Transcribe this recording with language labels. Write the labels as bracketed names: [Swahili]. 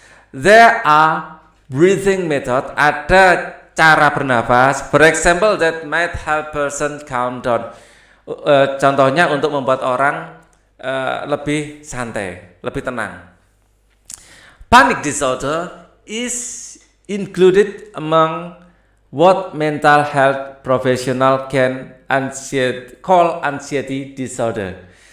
[English] There are breathing method, [Indonesian] ada cara bernafas, [English] for example that might help person calm down. [Indonesian] Contohnya untuk membuat orang lebih santai, lebih tenang. [English] Panic disorder is included among what mental health professional can call anxiety disorder.